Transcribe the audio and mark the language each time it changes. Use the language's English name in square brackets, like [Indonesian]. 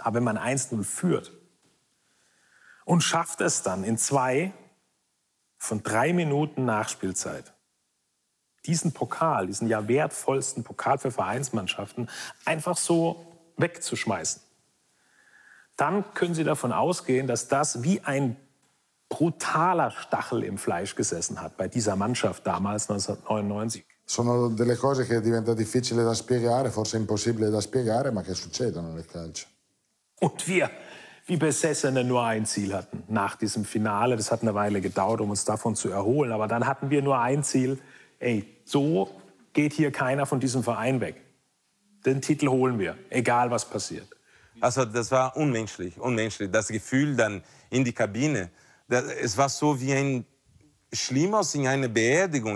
[German] Aber wenn man 1-0 führt und schafft es dann in 2 von 3 Minuten Nachspielzeit, diesen Pokal, diesen ja wertvollsten Pokal für Vereinsmannschaften, einfach so wegzuschmeißen, dann können Sie davon ausgehen, dass das wie ein brutaler Stachel im Fleisch gesessen hat bei dieser Mannschaft damals 1999. [Italian] Sono delle cose che diventa difficile da spiegare, forse impossibile da spiegare, ma che succedono nel calcio. [German] Und wir, wie Besessene, nur ein Ziel hatten nach diesem Finale. Das hat eine Weile gedauert, um uns davon zu erholen. Aber dann hatten wir nur ein Ziel. Ey, so geht hier keiner von diesem Verein weg. Den Titel holen wir, egal was passiert. Also das war unmenschlich, unmenschlich. Das Gefühl dann in die Kabine, es war so wie ein Schlimmes in einer Beerdigung.